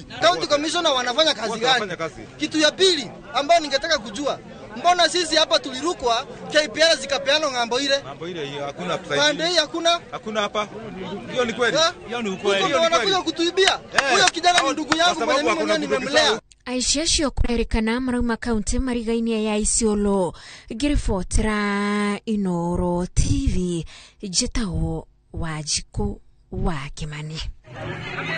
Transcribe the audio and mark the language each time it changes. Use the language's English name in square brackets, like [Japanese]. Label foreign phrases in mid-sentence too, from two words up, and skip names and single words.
[English] County commissioner [Swahili] wanafanya kazi gani? Kitu ya pili ambayo ningetaka kujua, mbona sisi hapa tulirukwa KPR zikapeana ng'ambo ile? Ng'ambo ile hiyo hakuna pande hii hakuna? Hakuna hapa. Hiyo ni kweli. Hiyo ni ukweli. Ndio wanakuja kutuibia. Huyo kijana ni ndugu yangu mwenye mimi mwenyewe nimemlea. [Kikuyu] Aici acio kũrerĩkana marauma kaunti mariga-inĩ ya Isiolo. Ngĩribotera Inooro TV njĩtagwo Wanjikũ wa Kimani.